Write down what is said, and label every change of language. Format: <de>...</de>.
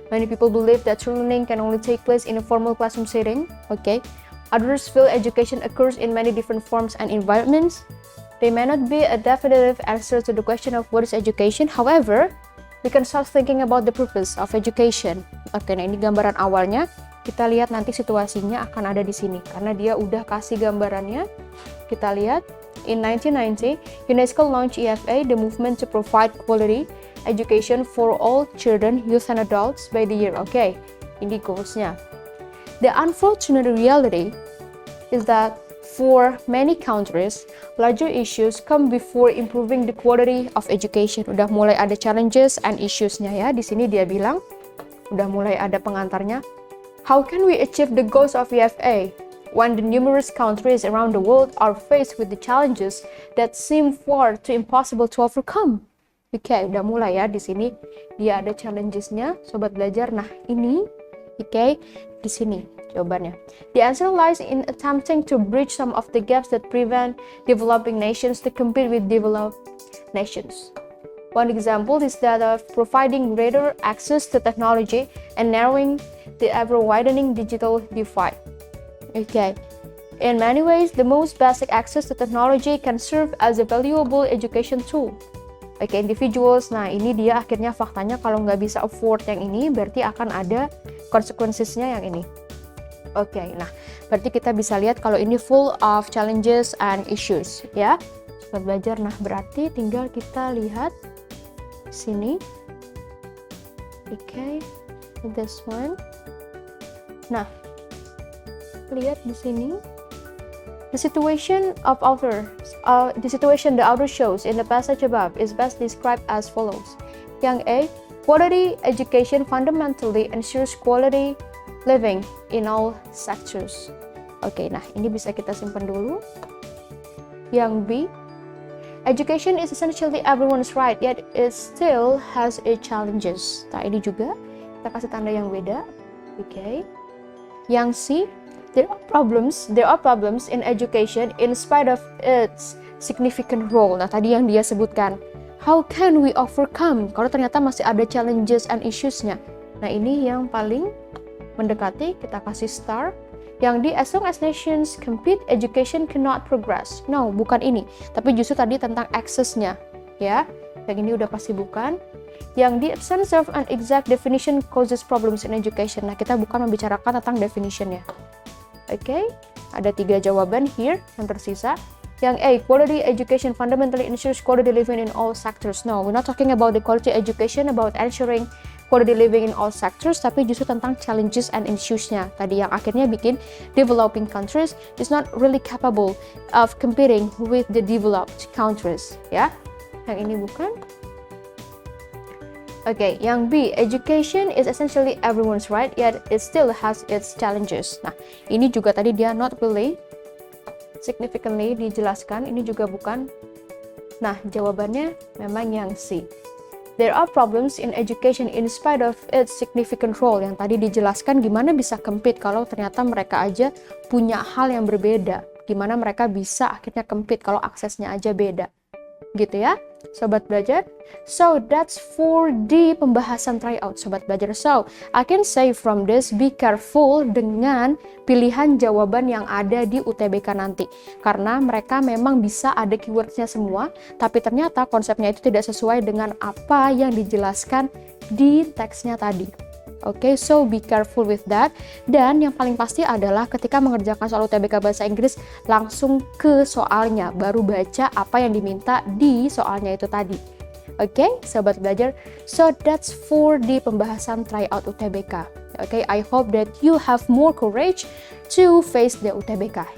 <en>Many people believe that learning can only take place in a formal classroom setting. Okay. Others feel education occurs in many different forms and environments. There may not be a definitive answer to the question of what is education. However, we can start thinking about the purpose of education.</en> <id>Oke, nah ini gambaran awalnya. Kita lihat nanti situasinya akan ada di sini karena dia udah kasih gambarannya. Kita lihat.</id> <en>In 1990, UNESCO launched EFA, the movement to provide quality education for all children, youth, and adults by the year. Okay,</en> <id>ini goals-nya.</id> <en>The unfortunate reality is that for many countries, larger issues come before improving the quality of education.</en> <id>Udah mulai ada challenges and issues-nya ya. Di sini dia bilang, udah mulai ada pengantarnya.</id> <en>How can we achieve the goals of EFA? When the numerous countries around the world are faced with the challenges that seem far too impossible to overcome.</en> <id>Oke, udah mulai ya di sini dia ada challenges-nya, sobat belajar. Nah, ini di sini jawabannya.</id> <en>The answer lies in attempting to bridge some of the gaps that prevent developing nations to compete with developed nations. One example is that of providing greater access to technology and narrowing the ever-widening digital divide. Okay. In many ways, the most basic access to technology can serve as a valuable education tool.</en> <id>Oke, individuals, nah ini dia akhirnya faktanya kalau nggak bisa afford yang ini, berarti akan ada konsekuensinya yang ini. Oke, nah berarti kita bisa lihat kalau ini</id> <en>full of challenges and issues,</en> <id>ya. Sobat belajar, nah berarti tinggal kita lihat sini. Oke, this one. Nah, lihat di sini.</id> <en>The situation the author shows in the passage above is best described as follows.</en> <id>Yang A,</id> <en>quality education fundamentally ensures quality living in all sectors.</en> <id>Oke, nah ini bisa kita simpan dulu. Yang B,</id> <en>education is essentially everyone's right, yet it still has its challenges.</en> <id>Nah ini juga kita kasih tanda yang beda. Oke. Yang C,</id> <en>there are problems in education in spite of its significant role.</en> <id>Nah, tadi yang dia sebutkan,</id> <en>how can we overcome?</en> <id>Kalau ternyata masih ada</id> <en>challenges and issues-</en> <id>nya. Nah, ini yang paling mendekati, kita kasih star. Yang di</id> <en>as long as nations compete, education cannot progress.</en> <id>No, bukan ini. Tapi justru tadi tentang access-nya, ya. Yang ini udah pasti bukan. Yang di</id> <en>absence of an exact definition causes problems in education.</en> <id>Nah, kita bukan membicarakan tentang definition-nya. Oke, ada 3 jawaban here yang tersisa. Yang A,</id> <en>quality education fundamentally ensures quality living in all sectors. No, we're not talking about the quality education, about ensuring quality living in all sectors,</en> <id>tapi justru tentang</id> <en>challenges and issues-nya.</en> <id>Tadi yang akhirnya bikin</id> <en>developing countries is not really capable of competing with the developed countries.</en> <id>Ya, yang ini bukan. Oke, yang B,</id> <en>education is essentially everyone's right, yet it still has its challenges.</en> <id>Nah, ini juga tadi dia</id> <en>not really significantly</en> <id>dijelaskan, ini juga bukan. Nah, jawabannya memang yang C.</id> <en>There are problems in education in spite of its significant role.</en> <id>Yang tadi dijelaskan gimana bisa compete kalau ternyata mereka aja punya hal yang berbeda. Gimana mereka bisa akhirnya compete kalau aksesnya aja beda. Gitu ya, sobat belajar.</id> <en>So that's for the</en> <id>pembahasan</id> <en>tryout,</en> <id>sobat belajar. So I can say from this,</id> <en>be careful</en> <id>dengan pilihan jawaban yang ada di UTBK nanti, karena mereka memang bisa ada keywordsnya semua, tapi ternyata konsepnya itu tidak sesuai dengan apa yang dijelaskan di teksnya tadi.</id> <en>Oke, so be careful with that.</en> <id>Dan yang paling pasti adalah ketika mengerjakan soal UTBK Bahasa Inggris, langsung ke soalnya, baru baca apa yang diminta di soalnya itu tadi. Oke, sobat belajar.</id> <en>So that's for the</en> <id>pembahasan</id> <en>tryout UTBK. Oke, I hope that you have more courage to face the UTBK.</en>